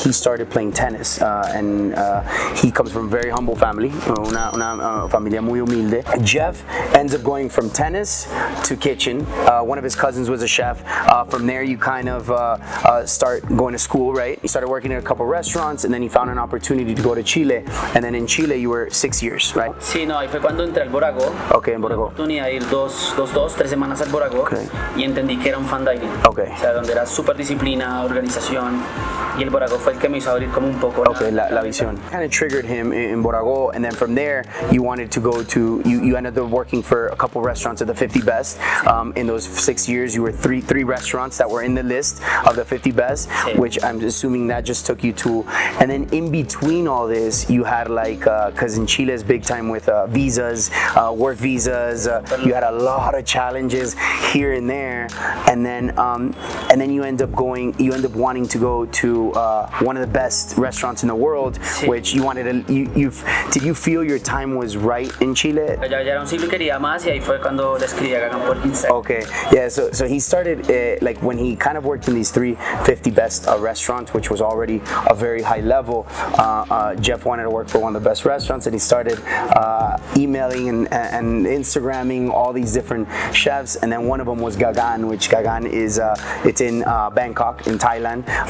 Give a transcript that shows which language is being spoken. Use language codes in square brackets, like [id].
[en] He started playing tennis, and he comes from a very humble family, [es] una familia muy humilde. [en] Jef ends up going from tennis to kitchen. One of his cousins was a chef. From there you kind of start going to school, right? You started working at a couple restaurants, and then you found an opportunity to go to Chile, and then in Chile you were 6 years, right? [es] Sí, no, ahí fue cuando entré al Boragó. Okay, en Boragó. Oportunidad de ir 3 semanas al Boragó, okay, y entendí que era un fan dining. Okay. O sea, donde era súper disciplina, organización, y el Boragó fue el que me hizo abrir como un poco la visión. [en] Kind of triggered him in Boragó, and then from there you wanted to go to, you ended up working for a couple restaurants at the 50 best. In those 6 years you were three restaurants that were in the list of the 50 best, sí, which I'm assuming that just took you to, and then in between all this you had like, because in Chile is big time with visas, work visas, you had a lot of challenges here and there, and then you end up wanting to go to one of the best restaurants in the world, sí, which you wanted to, did you feel your time was right in Chile? [es] Ya era un siglo y quería más, y ahí fue cuando le escribí a Gaggan por Instagram. [en] Okay, yeah, so he started, like when he kind of worked in these 350 best restaurants, which was already a very high level, Jef wanted to work for one of the best restaurants, and he started emailing and Instagramming all these different chefs, and then one of them was Gaggan, which Gaggan is, it's in Bangkok, in Thailand.